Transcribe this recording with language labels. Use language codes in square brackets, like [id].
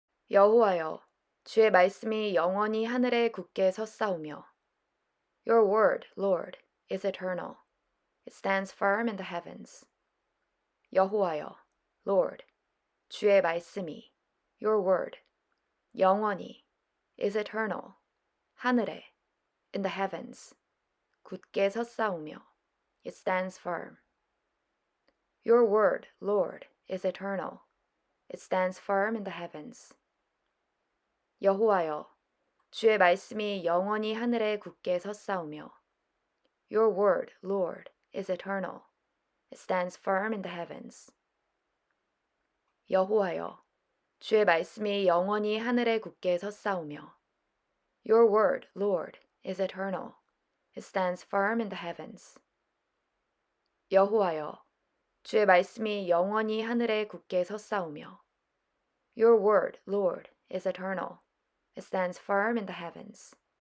[ko] 여호와여, 주의 말씀이 영원히 하늘에 굳게 섰사오며 [en] Your word, Lord, is eternal. It stands firm in the heavens. [ko] 여호와여, [en] Lord, [ko] 주의 말씀이 [en] Your word, [ko] 영원히 [en] is eternal. [ko] 하늘에 [en] in the heavens [ko] 굳게 섰사오며 [en] It stands firm. Your word, Lord, is eternal. It stands firm in the heavens. [ko] 여호와여, 주의 말씀이 영원히 하늘에 굳게 섰사오며 [en] Your word, Lord, is eternal. It stands firm in the heavens. [ko] 여호와여, 주의 말씀이 영원히 하늘에 굳게 섰사오며 [en] Your word, Lord, is eternal. It stands firm in the heavens. [ko] 여호와여, 주의 말씀이 영원히 하늘에 굳게 섰사오며 [en] Your word, Lord, is eternal. It stands firm in the heavens.